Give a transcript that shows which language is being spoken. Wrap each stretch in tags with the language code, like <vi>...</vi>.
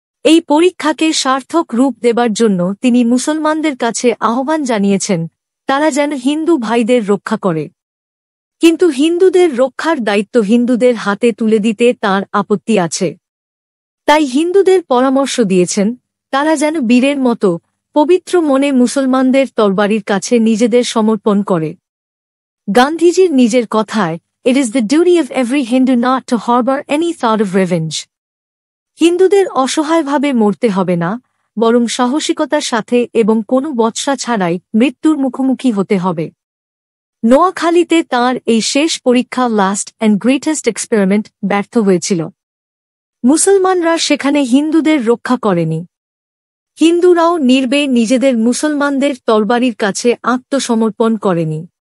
<bn>এই পরীক্ষাকে সার্থক রূপ দেবার জন্য তিনি মুসলমানদের কাছে আহ্বান জানিয়েছেন তারা যেন হিন্দু ভাইদের রক্ষা করে। কিন্তু হিন্দুদের রক্ষার দায়িত্ব হিন্দুদের হাতে তুলে দিতে তার আপত্তি আছে। তাই হিন্দুদের পরামর্শ দিয়েছেন তারা যেন বীরের মতো পবিত্র মনে মুসলমানদের তরবারির কাছে নিজেদের সমর্পণ করে। গান্ধীজির নিজের কথায়,</bn> <en>"It is the duty of every Hindu not to harbor any thought of revenge."</en> <bn>হিন্দুদের অসহায়ভাবে মরতে হবে না, বরং সাহসিকতার সাথে এবং কোনো বৎসা ছাড়াই মৃত্যুর মুখোমুখি হতে হবে। নোয়াখালীতে তাঁর এই শেষ পরীক্ষা,</bn> <en>last and greatest experiment,</en> <bn>ব্যর্থ হয়েছিল। মুসলমানরা সেখানে হিন্দুদের রক্ষা করেনি। হিন্দুরাও নির্বে নিজেদের মুসলমানদের তরবারির কাছে আত্মসমর্পণ করেনি।</bn>